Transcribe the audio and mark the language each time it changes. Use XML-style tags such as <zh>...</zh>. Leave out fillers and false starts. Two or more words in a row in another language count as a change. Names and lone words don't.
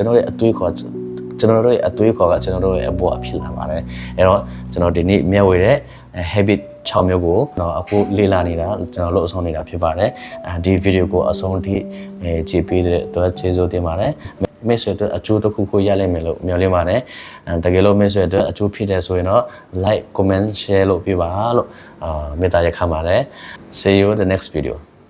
<my>တော်တို့ရဲ့အသွေးခေါ်ကကျွန်တော်တို့ရဲ့အဘဝဖြစ်လာပါတယ်အဲ့တော့ကျွန်တော်ဒီနေ့မျှဝေတဲ့ habit 6မျိုးကိုတော့အခုလေ့လာနေတာကျွန်တော်တို့အဆုံးနေတာဖြစ်ပါတယ်ဒီဗီဒီယိုကိုအဆုံးထိကြည့်ပေးတဲ့အတွက်ကျေးဇူးတင်ပါတယ်မိတ်ဆွေတို့အကျိုးတစ်ခုခုရလိမ့်မယ်လို့မျှော်လင့်ပါတယ်တကယ်လို့မိတ်ဆွေတို့အကျိုးဖြစ်တယ်ဆိုရင်တော့</my> <en>like comment share</en> <my>လုပ်ပြပါလို့မေတ္တာရက်ခံပါတယ်</my> <en>see you in the next video</en>